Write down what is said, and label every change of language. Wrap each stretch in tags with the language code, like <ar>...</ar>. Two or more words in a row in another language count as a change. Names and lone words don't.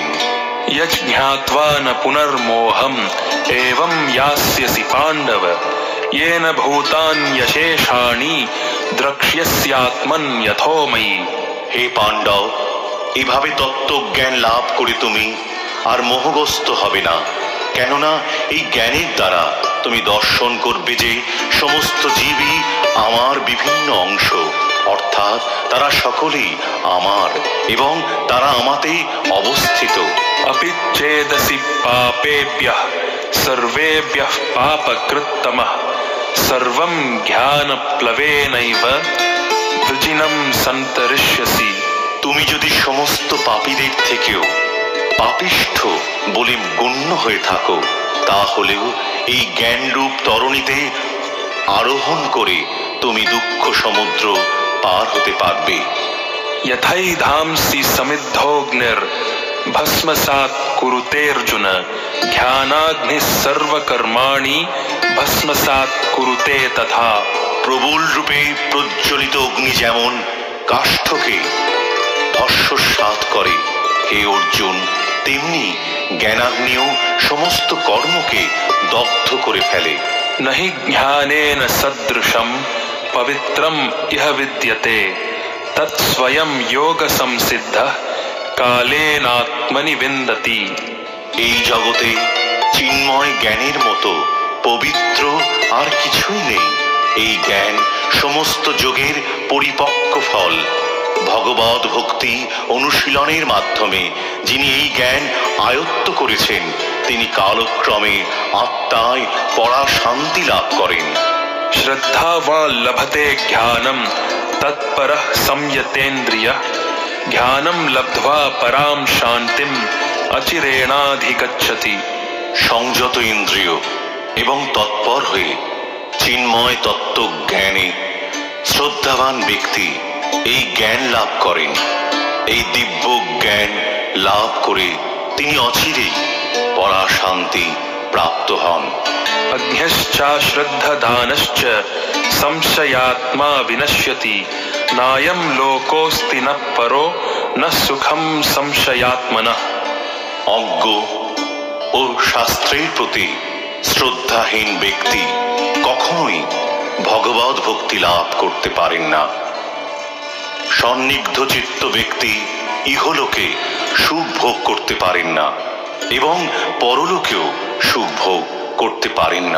<sa>यज्ञात्वा न पुनर्मोहम् एवं यास्यसि पाण्डव येन भूतान्यशेषाणि द्रक्ष्यस्यात्मन् यथोमयि।</sa> <bn>হে পাণ্ডব, এভাবে তত্ত্বজ্ঞান লাভ করে তুমি আর মোহগ্রস্ত হবে না, কেননা এই জ্ঞানের দ্বারা তুমি দর্শন করবে যে সমস্ত জীবই আমার বিভিন্ন অংশ, অর্থাৎ তারা সকলেই আমার এবং তারা আমাতে অবস্থিত।</bn> <sa>अपि चेदसि पापेभ्यः सर्वेभ्यः पापकृत्तमः सर्वं ज्ञानप्लवेनैव वृजिनं सन्तरिष्यसि।</sa> <bn>তুমি যদি সমস্ত পাপীদের থেকেও পাপিষ্ঠ বলে গণ্য হয়ে থাকো, তাহলেও এই জ্ঞানরূপ তরণীতে আরোহণ করে তুমি দুঃখ সমুদ্র পার হতে পারবে।</bn> <sa>यथैधांसि समिद्धोऽग्निर् भस्मसात् कुरुतेऽर्जुन ज्ञानाग्निः सर्वकर्माणि भस्मसात् कुरुते तथा।</sa> <bn>প্রবল রূপে প্রজ্বলিত অগ্নি যেমন কাষ্ঠকে ভস্মসাৎ করে, হে অর্জুন, তেমনি জ্ঞানাগ্নিও সমস্ত কর্মকে দগ্ধ করে ফেলে।</bn> <sa>नहि ज्ञानेन सदृशं पवित्रम् इह विद्यते तत्स्वयं योगसंसिद्धः कालेनात्मनि विन्दति।</sa> <bn>এই জগতে চিন্ময় জ্ঞানের মতো পবিত্র আর কিছুই নেই। এই জ্ঞান সমস্ত যোগের পরিপক্ক ফল। ভগবদ ভক্তি অনুশীলনের মাধ্যমে যিনি এই জ্ঞান আয়ত্ত করেছেন, তিনি কালক্রমে আত্মায় পরা শান্তি লাভ করেন।</bn> <sa>श्रद्धावा लभते ज्ञानं तत्परः संयतेन्द्रियः ज्ञानं लब्ध्वा परां शान्तिम् अचिरेणाधिगच्छति।</sa> <bn>সংযত ইন্দ্রিয় এবং তৎপর হয়ে চিন্ময় তত্ত্ব জ্ঞানে শ্রদ্ধাবান ব্যক্তি এই জ্ঞান লাভ করেন। এই দিব্য জ্ঞান লাভ করে তিনি অচিরেই পরা শান্তি প্রাপ্ত হন।</bn> <sa>अज्ञश्चाश्रद्धदानश्च संशयात्मा विनश्यति नायं लोकोऽस्ति न परो न सुखं संशयात्मनः।</sa> <bn>অজ্ঞ ও শাস্ত্রের প্রতি শ্রদ্ধাহীন ব্যক্তি কখনোই ভগবৎ ভক্তি লাভ করতে পারেন না। সন্নিগ্ধ চিত্ত ব্যক্তি ইহলোকে সুখ ভোগ করতে পারেন না এবং পরলোকেও সুখ ভোগ করতে পারেন না।</bn>